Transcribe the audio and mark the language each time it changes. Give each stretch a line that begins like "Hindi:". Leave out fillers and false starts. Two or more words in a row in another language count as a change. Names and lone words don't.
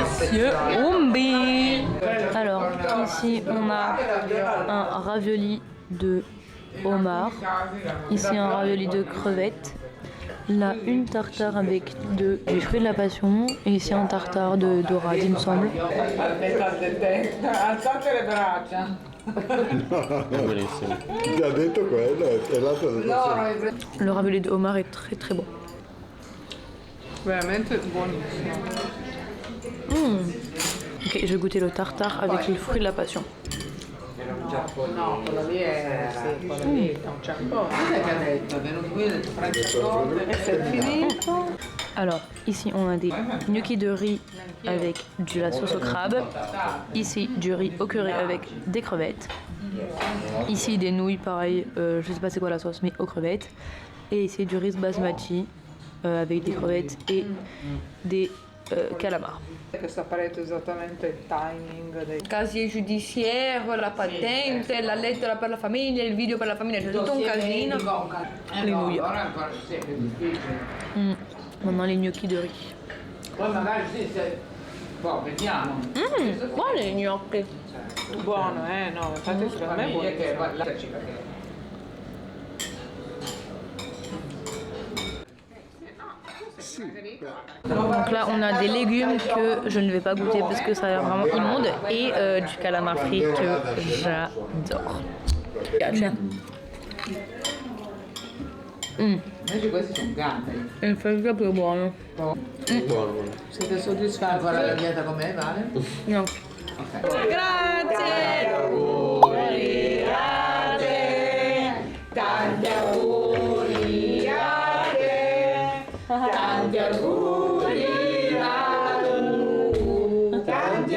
French: Monsieur Ombi. Alors ici on a un ravioli de homard, ici un ravioli de crevettes, là une tartare avec du fruit de la passion et ici un tartare de dorade il me semble.
Italian: Buonissimo. Ti ha detto quello e l'altro ha detto sì.
French: Le ravioli de homard est très très bon.
Italian: Veramente buonissimo.
French: Ok, je vais goûter le tartare avec le fruit de la passion.
Italian: No, quello lì è sì, quello lì è un ciaccone. Cos'è che ha detto? È venuto qui e ha detto prendi il e è finito.
French: Alors, ici on a des gnocchis de riz avec de la sauce au crabe. Ici, du riz au curry avec des crevettes. Ici, des nouilles, pareil, je sais pas c'est quoi la sauce, mais aux crevettes. Et ici, du riz basmati avec des crevettes et des calamars.
Italian: Che saprete esattamente il timing dei
French: Casier judiciaire,
Italian: la patente, la lettera per la famiglia, il video per la famiglia, c'è tutto un casino.
French: Le nouilles.
Italian: Ora ancora sì, è difficile.
French: Maintenant les gnocchi de riz.
Italian: Poi magari sì, se... Boh, vediamo. Buoni i gnocchi. Buono, no, infatti secondo me è buono.
French: Donc là on a des légumes que je ne vais pas goûter parce que ça a l'air vraiment immonde et du calamar frit que j'adore.
Italian: Invece questi sono gamberi. Il freddo è più buono. Buono. Siete soddisfatti? Ancora la dieta com'è, Vale? No. Ok. Grazie! Auguri a te, tanti auguri a te, tanti auguri a tu, tanti